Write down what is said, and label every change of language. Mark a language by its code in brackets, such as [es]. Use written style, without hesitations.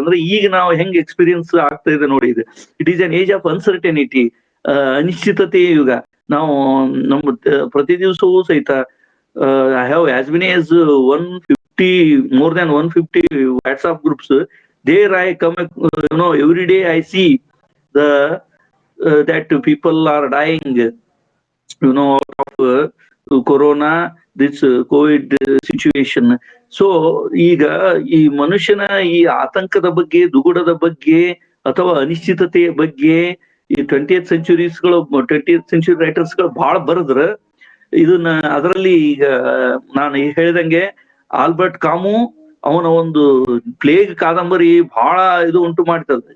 [kn] ಅಂದ್ರೆ ಈಗ ನಾವು ಹೆಂಗ್ ಎಕ್ಸ್ಪೀರಿಯನ್ಸ್ ಆಗ್ತಾ ಇದೆ ನೋಡಿ, ಇದು [en] it is an age of uncertainty, [kn] ಅನಿಶ್ಚಿತತೆಯ ಯುಗ. ನಾವು ನಮ್ಮ ಪ್ರತಿ ದಿವಸವೂ ಸಹಿತ [en] I have as many as 150, more than 150 WhatsApp groups. There I come, every day I see that people are dying, out of corona, this COVID situation. [kn] So ಈಗ ಈ ಮನುಷ್ಯನ ಈ ಆತಂಕದ ಬಗ್ಗೆ, ದುಗುಡದ ಬಗ್ಗೆ ಅಥವಾ ಅನಿಶ್ಚಿತತೆಯ ಬಗ್ಗೆ ಈ 20th ಸೆಂಚುರಿ ರೈಟರ್ಸ್ಗಳು ಬಹಳ ಬರೆದ್ರ. ಇದನ್ನ ಅದರಲ್ಲಿ ಈಗ ನಾನು ಹೇಳಿದಂಗೆ ಆಲ್ಬರ್ಟ್ ಕಾಮು ಅವನ ಒಂದು ಪ್ಲೇಗ್ ಕಾದಂಬರಿ ಬಹಳ ಇದು ಉಂಟು ಮಾಡ್ತದೆ.